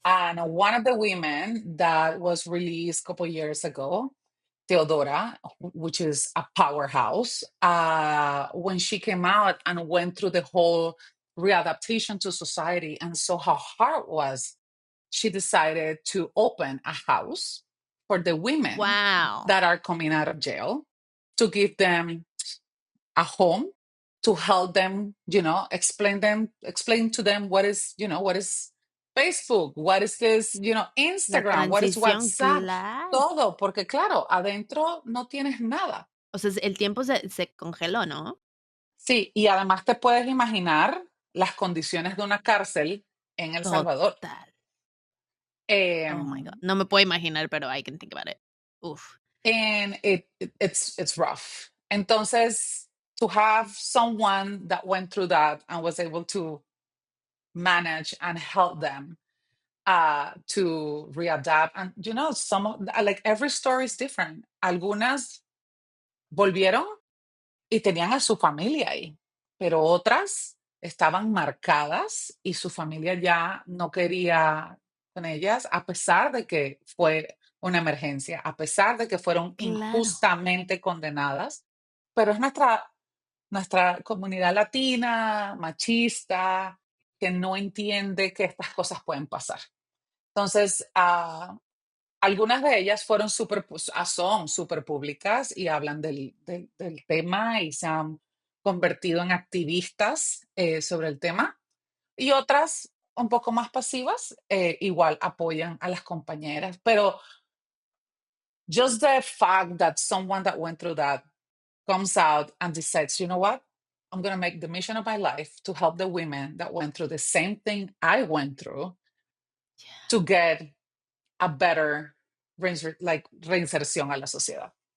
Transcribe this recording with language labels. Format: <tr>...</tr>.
<en>And one of the women that was released a couple years ago, Theodora, which is a powerhouse, when she came out and went through the whole readaptation to society and saw how hard it was, she decided to open a house for the women Wow. that are coming out of jail, to give them a home, to help them, explain to them what is Facebook, what is this,</en> <es>La</es> <en>Instagram, what is</en> <es>transición, claro. todo, porque claro, adentro no tienes nada. O sea, el tiempo se congeló, ¿no? Sí, y además te puedes imaginar las condiciones de una cárcel en El Salvador.</es> <en>Total. Oh my God. Em,</en> <es>No me puedo imaginar, pero</es> <en>I can think about it.</en> <es>Uf.</es> <en>and it's rough. Entonces, to have someone that went through that and was able to manage and help them to readapt, and some like every story is different.</en> <es>Algunas volvieron y tenían a su familia ahí, pero otras estaban marcadas y su familia ya no quería con ellas, a pesar de que fue una emergencia, a pesar de que fueron Claro. injustamente condenadas, pero es nuestra comunidad latina, machista, que no entiende que estas cosas pueden pasar. Entonces, algunas de ellas son súper públicas y hablan del tema y se han convertido en activistas sobre el tema. Y otras, un poco más pasivas, igual apoyan a las compañeras.</es> <en>Pero just the fact that someone that went through that comes out and decides, you know what? I'm going to make the mission of my life to help the women that went through the same thing I went through to get a better</en> <es>reinserción a la sociedad.</es>